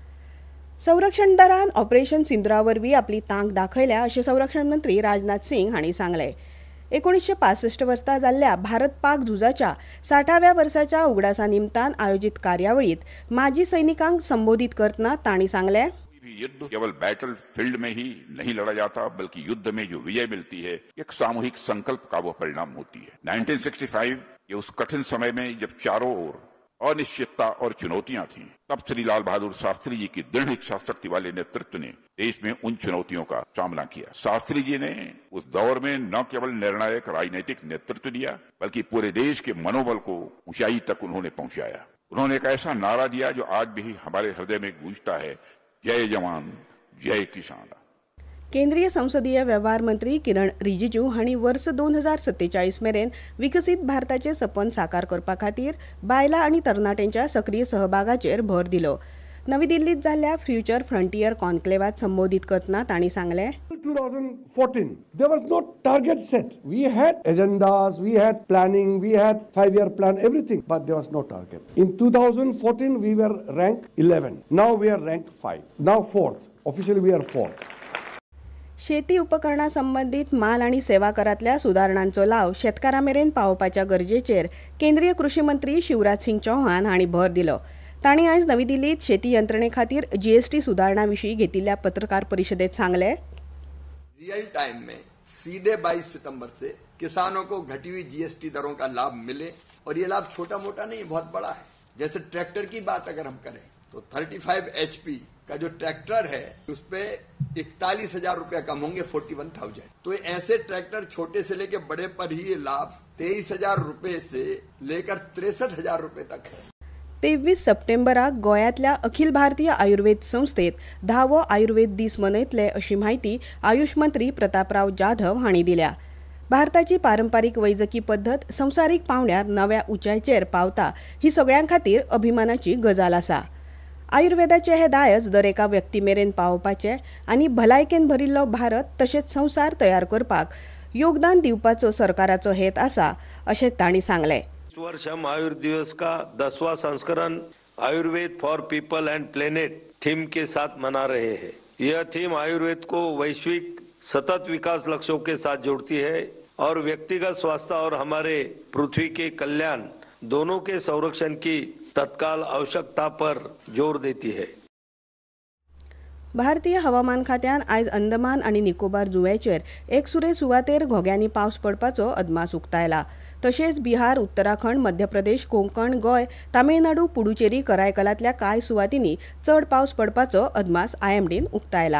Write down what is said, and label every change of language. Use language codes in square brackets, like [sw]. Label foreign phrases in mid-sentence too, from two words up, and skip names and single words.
[kok] संरक्षण दळान ऑपरेशन सिंदुरावरवीं आपली तांक दाखयल्या अशें संरक्षण मंत्री राजनाथ सिंग हांणी सांगलें. 1965 वर्सा जाल्ल्या भारत पाक झुजाच्या 60व्या वर्साच्या उगडासा निमतान आयोजित कार्यावळीत माजी सैनिकांक संबोधित करतना तांणी सांगलें, [hi] युद्ध केवल [en] battle field [hi] में ही नहीं लड़ा जाता, बल्कि युद्ध में जो विजय मिलती है एक सामूहिक संकल्प का वो परिणाम होती है. 1965 के उस कठिन समय में जब चारों ओर अनिश्चितता और चुनौतियां थीं, तब श्री लाल बहादुर शास्त्री जी की दृढ़ इच्छा शक्ति वाले नेतृत्व ने देश में उन चुनौतियों का सामना किया. शास्त्री जी ने उस दौर में न केवल निर्णायक राजनीतिक नेतृत्व दिया, बल्कि पूरे देश के मनोबल को ऊंचाई तक उन्होंने पहुंचाया. उन्होंने एक ऐसा नारा दिया जो आज भी हमारे हृदय में गूंजता है, जय जवान जय किसान. [kok] केंद्रीय संसदीय व्यवहार मंत्री किरण रिजिजू हांणी वर्स 2047 मेरेन विकसीत भारताचे सपन साकार करपा खातीर बायलां आनी तरणाट्यांच्या सक्रीय सहभागाचेर भर दिलो. नवी दिल्लीत जाल्ल्या फ्युचर फ्रंटियर कॉन्क्लेवात संबोधित करतना तांणी सांगलें, [en] 2014 there was no target set. We had agendas, we had planning, we had 5-year plan, everything, but there was no target. In 2014 we were ranked 11. Now we are ranked 5. Now 4th. Officially we are 4th. [kok] शेती उपकरणा संबंधित माल आणि सेवा करांतल्या सुदारणांचो लाव शेतकारांमेरेन पावोवपाच्या गरजेचेर केंद्रीय कृषी मंत्री शिवराज सिंग चौहान हांणी भर दिलो. तांणी आयज नवी दिल्लीत शेती यंत्रणे खातीर जीएसटी सुदारणा विशीं घेतिल्ल्या पत्रकार परिशदेत सांगलें, [hi] रियल टाइम में सीधे 22 सितंबर से किसानों को घटी हुई जीएसटी दरों का लाभ मिले. और ये लाभ छोटा मोटा नहीं, बहुत बड़ा है. जैसे ट्रैक्टर की बात अगर हम करें तो 35 HP का जो ट्रैक्टर है उस पे 41,000 रुपया कम होंगे, 41,000. तो ऐसे ट्रैक्टर छोटे से लेके बड़े पर ही ये लाभ 23,000 रुपये से लेकर 63,000 रुपये तक है. [kok] 23 सप्टेंबराक गोंयांतल्या अखिल भारतीय आयुर्वेद संस्थेत 10वो आयुर्वेद दीस मनयतले अशी माहिती आयुष मंत्री प्रतापराव जाधव हांणी दिल्या. भारताची पारंपारीक वैजकी पद्दत संवसारीक पांवड्यार नव्या उंचायेचेर पावता ही सगळ्यां खातीर अभिमानाची गजाल आसा. आयुर्वेदाचे हे दायज दर एका व्यक्ती मेरेन पावोवपाचे आनी भलायकेन भरिल्लो भारत तशेंच संवसार तयार करपाक योगदान दिवपाचो सरकाराचो हेत आसा अशें तांणी सांगलें. [hi] इस वर्ष हम आयुर्वेद दिवस का 10वां संस्करण आयुर्वेद फॉर पीपल एंड प्लेनेट थीम के साथ मना रहे हैं. यह थीम आयुर्वेद को वैश्विक सतत विकास लक्ष्यों के साथ जोड़ती है और व्यक्तिगत स्वास्थ्य और हमारे पृथ्वी के कल्याण दोनों के संरक्षण की तत्काल आवश्यकता पर जोर देती है. [kok] भारतीय हवामान खात्यान आयज अंदमान आनी निकोबार जुंव्याचेर एकसुरे सुवातेर घोग्यांनी पावस पडपाचो अदमास उक्तायला. तशेंच बिहार, उत्तराखंड, मध्य प्रदेश, कोंकण, गोंय, तामिळनाडू, पुडुचेरी, करायकलांतल्या कांय सुवातींनी चड पावस पडपाचो अदमास आयएमडीन उक्तायला.